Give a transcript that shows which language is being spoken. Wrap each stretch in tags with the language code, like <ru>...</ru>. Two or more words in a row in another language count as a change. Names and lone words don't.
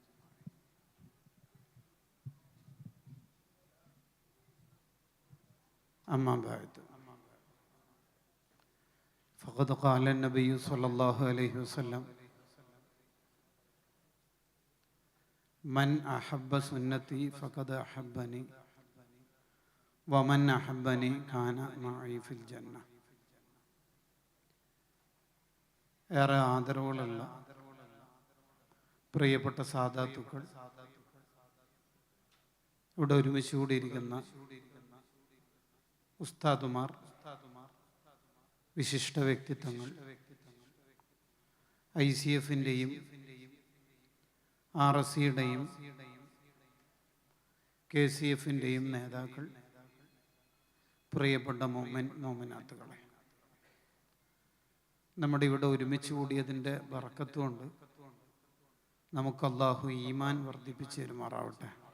<ar>أما بعد، فقد قال النبي صلى الله عليه وسلم: من أحب سنتي فقد أحبني ومن أحبني كان معي في الجنة.</ar> <ml>ഏറെ ആദരവുകളുള്ള പ്രിയപ്പെട്ട സാദാത്തുക്കൾ, ഇവിടെ ഒരുമിച്ച് കൂടിയിരിക്കുന്ന ഉസ്താദുമാർ, വിശിഷ്ട വ്യക്തിത്വങ്ങൾ, ICF-ൻ്റെയും RSCയുടെയും KCF-ൻ്റെയും നേതാക്കൾ, പ്രിയപ്പെട്ട മോമിനാത്തുകളെ, നമ്മുടെ ഇവിടെ ഒരുമിച്ച് കൂടിയതിൻ്റെ ബറക്കത്തുകൊണ്ട് നമുക്ക് അല്ലാഹു ഈമാൻ വർദ്ധിപ്പിച്ച് തരുമാറാവട്ടെ.</ml>